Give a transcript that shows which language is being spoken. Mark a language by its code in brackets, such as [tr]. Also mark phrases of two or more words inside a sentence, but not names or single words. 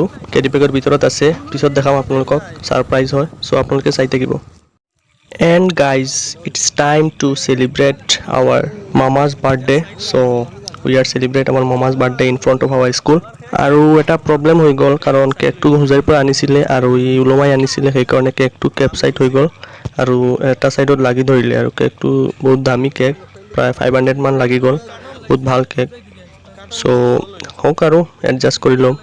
[en] carry bag [as] ভিতৰত আছে, পিছত দেখাম আপোনালোকক, সাৰপ্ৰাইজ হয়। [en] सो [as] আপোনালোকে চাই থাকিব। [en] and guys it's time to celebrate our mama's birthday. so we are celebrate our mama's birthday in front of our school. [as] আৰু এটা প্ৰব্লেম হৈ গ'ল কাৰণ কেকটো হুজাইৰ পৰা আনিছিলে আৰু ই ওলমাই আনিছিলে, সেইকাৰণে কেকটো কেপচাইট হৈ গ'ল আৰু এটা সাইডত লাগি ধৰিলে আৰু কেকটো বহুত দামী কেক, প্ৰায় 500 মান লাগি গ'ল, বহুত ভাল কেক। सो হোক আৰু এডজাষ্ট কৰি লম।